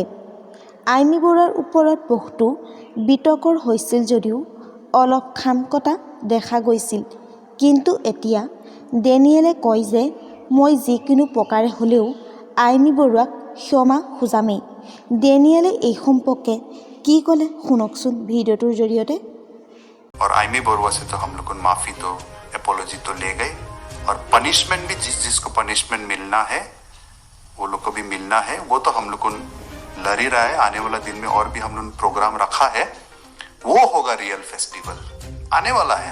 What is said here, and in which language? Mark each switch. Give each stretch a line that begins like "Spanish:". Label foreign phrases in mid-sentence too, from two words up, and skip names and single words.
Assamese: আইমী বৰুৱাৰ ওপৰত বহুতো বিতৰ্কৰ হৈছিল যদিও অলপ খাম কটা দেখা গৈছিল। কিন্তু এতিয়া ডেনিয়েলে কয় যে মই যিকোনো প্ৰকাৰে হ'লেও আইমী বৰুৱাক ক্ষমা খুজামেই। ডেনিয়েলে এই সম্পৰ্কে কি ক'লে শুনকচোন ভিডিঅ'টোৰ জৰিয়তে।
Hindi: और आइमी बरुआ से तो हम लोग माफी तो एपोलॉजी तो ले गए और पनिशमेंट भी जिसको पनिशमेंट मिलना है वो लोग को भी मिलना है। वो तो हम लोग लड़ ही रहा है। आने वाला दिन में और भी हम लोग प्रोग्राम रखा है, वो होगा
English: real festival
Hindi: आने वाला है।